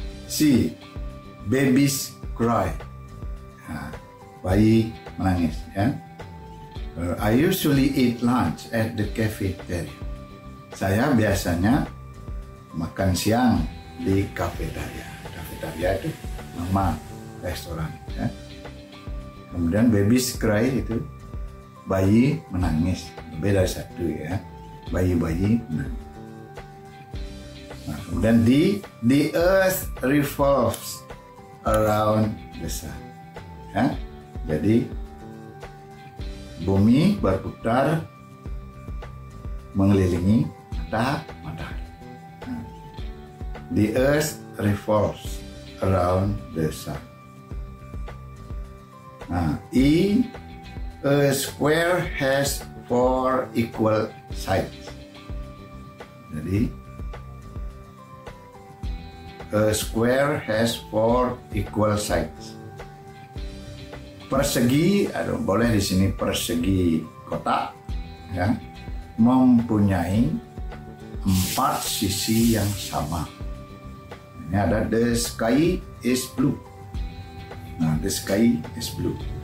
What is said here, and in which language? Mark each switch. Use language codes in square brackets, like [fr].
[id] C, [en] babies cry. [id] Nah, bayi menangis, ya. [en] I usually eat lunch at the cafeteria. [id] Saya biasanya makan siang di cafeteria. Cafeteria itu nama restoran, ya. Kemudian [en] babies cry [id] itu bayi menangis, beda satu, ya, bayi-bayi menangis. Nah, kemudian [en] the earth revolves around the sun, ya. [id] Jadi bumi berputar mengelilingi matahari. [en] Nah, the earth revolves around the sun. Nah, E, a square has 4 equal sides. Jadi a square has 4 equal sides. [id] Persegi, boleh di sini persegi kotak, ya, mempunyai 4 sisi yang sama. Ini ada [en] the sky is blue. Nah, the sky is blue.